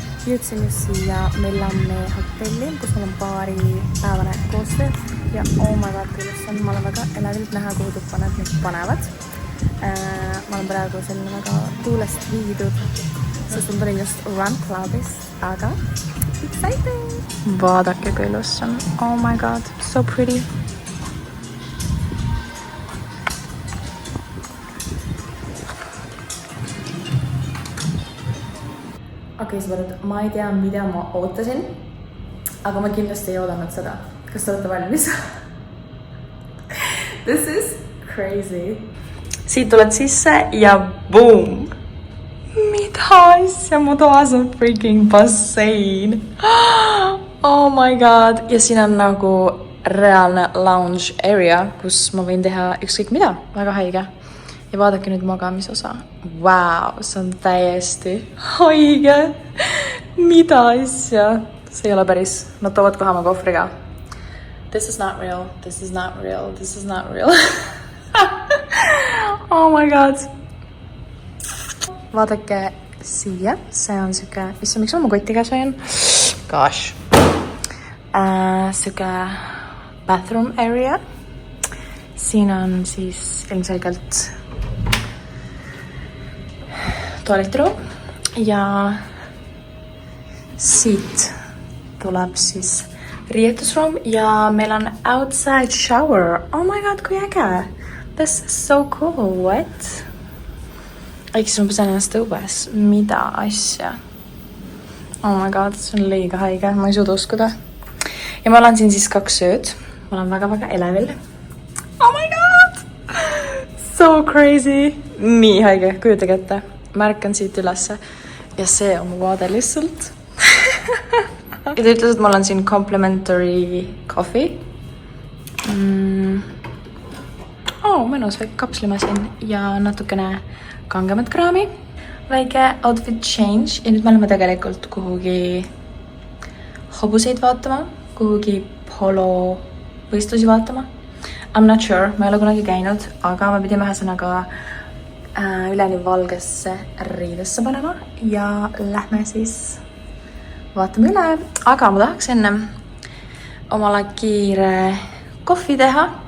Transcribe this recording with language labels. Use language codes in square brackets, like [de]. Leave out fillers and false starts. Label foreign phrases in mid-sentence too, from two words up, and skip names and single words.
[et] jõudsin just siia Millanne hotelli, kus meil on paaripäevane koostöö ja [en] oh my god, [et] kui ilus on, ma olen väga elavilt näha, kuhu tuppa nad nüüd panevad. Ma olen praegu selline väga tuulest viidud, sest ma tulin just Run Clubist, aga exciting! Vaadake, kui ilus on, [en] oh my god, so pretty! [et] Okei, sõbrad, ma ei tea, mida ma ootasin, aga ma kindlasti ei oodanud seda. Kas te olete valmis? [en] This is crazy. [et] Siit tuled sisse ja boom! Mida asja, mu toas on freaking bassein. [en] Oh my god! [et] Ja siin on nagu reaalne [en] lounge area, [et] kus ma võin teha ükskõik mida. Väga haige. Ja vaadake nüüd magamisosa. Wow, see on täiesti haige. Mida asja? See ei ole päris. Nad toovad kohe oma kohvriga. [en] This is not real. This is not real. This is not real. Oh my god. [et] Vaadake siia. See on siuke... Miks ma oma kotti käes hoian? [en] Gosh. Siuke bathroom area. [et] Siin on siis ilmselgelt toaletiruum ja siit tuleb siis riietusruum ja meil on [en] outside shower. Oh my god, [et] kui äge! [en] This is so cool, what? [et] Äkki ma pesen ennast õues. Mida asja? [en] Oh my god, [et] see on liiga haige, ma ei suuda uskuda. Ja ma olen siin siis 2 ööd. Ma olen väga-väga elevil. [en] Oh my god! So crazy! [et] Nii haige, kujutage ette. Märkan siit ülesse ja see on mu vaade lihtsalt. Ja ta ütles, et mul on siin [en] complimentary coffee. [et] Mõnus väike kapslimasin ja natukene kangemat kraami. Väike [en] outfit change [et] ja nüüd me oleme tegelikult kuhugi hobuseid vaatama, kuhugi polo võistlusi vaatama. [en] I'm not sure, [et] ma ei ole kunagi käinud, aga me pidime ühesõnaga üleni valgesse riidesse panema ja lähme siis vaatame üle. Aga ma tahaks enne omale kiire kohvi teha.